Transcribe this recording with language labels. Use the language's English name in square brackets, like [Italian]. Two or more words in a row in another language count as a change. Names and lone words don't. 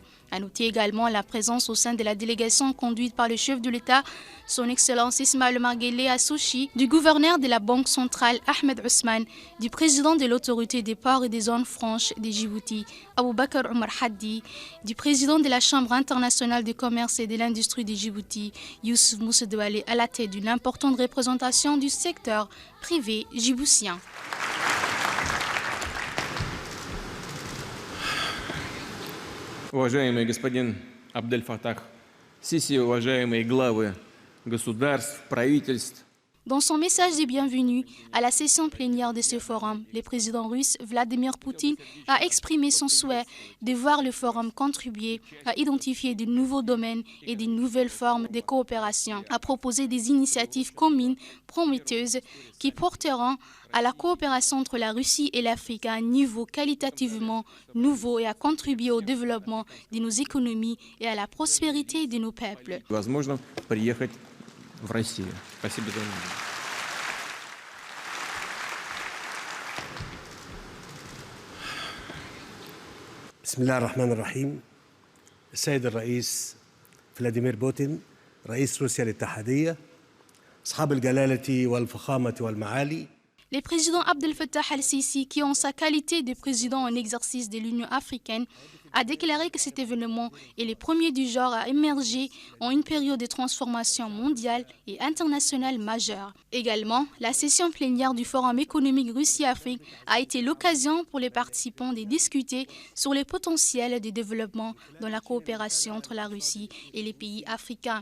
[French] À noter également la présence au sein de la délégation conduite par le chef de l'État, son Excellence Ismaël Omar Guelleh à Sochi, du gouverneur de la Banque centrale Ahmed Ousmane, du président de l'autorité des ports et des zones franches de Djibouti, Aboubakar Omar Haddi, du président de la Chambre internationale du commerce et de l'industrie de Djibouti, Youssouf Moussa Douale, à la tête d'une importante représentation du secteur privé djiboutien. [Russian] Уважаемый господин Абдель Фатах Сиси, уважаемые главы государств, правительств. [French] Dans son message de bienvenue à la session plénière de ce forum, le président russe Vladimir Poutine a exprimé son souhait de voir le forum contribuer à identifier de nouveaux domaines et de nouvelles formes de coopération, à proposer des initiatives communes prometteuses qui porteront à la coopération entre la Russie et l'Afrique à un niveau qualitativement nouveau et à contribuer au développement de nos économies et à la prospérité de nos peuples. [Russian] В Россию. Спасибо за внимание. [Arabic] بسم الله الرحمن الرحيم. السيد الرئيس فلاديمير بوتين رئيس روسيا الاتحادية، أصحاب الجلالة والفخامة والمعالي. [French] Le président Abdel Fattah al-Sisi, qui en sa qualité de président en exercice de l'Union africaine, a déclaré que cet événement est le premier du genre à émerger en une période de transformation mondiale et internationale majeure. Également, la session plénière du Forum économique Russie-Afrique a été l'occasion pour les participants de discuter sur les potentiels de développement dans la coopération entre la Russie et les pays africains.